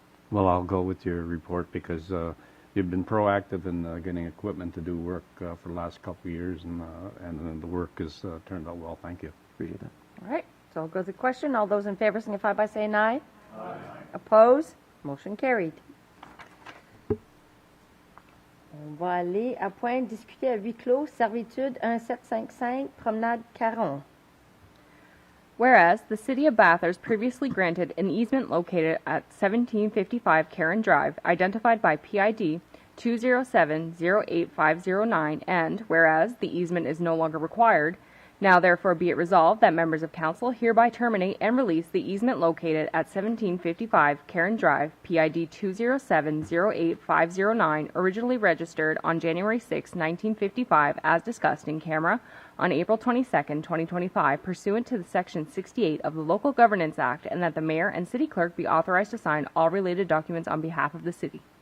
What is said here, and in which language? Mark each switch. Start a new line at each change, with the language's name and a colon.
English: Well, I'll go with your report because you've been proactive in getting equipment to do work for the last couple of years, and the work has turned out well. Thank you. Appreciate that. All right, so I'll go to the question. All those in favor signify by saying aye. Aye. Oppose? Motion carried.
French: On va aller à point discuter à huis clos, servitude 1755, promenade Caron.
English: Whereas the City of Bathurst previously granted an easement located at 1755 Karen Drive, identified by PID 207-08509, and whereas the easement is no longer required, now therefore be it resolved that members of council hereby terminate and release the easement located at 1755 Karen Drive, PID 207-08509, originally registered on January 6, 1955, as discussed in camera on April 22, 2025, pursuant to the Section 68 of the Local Governance Act, and that the mayor and city clerk be authorized to sign all related documents on behalf of the city.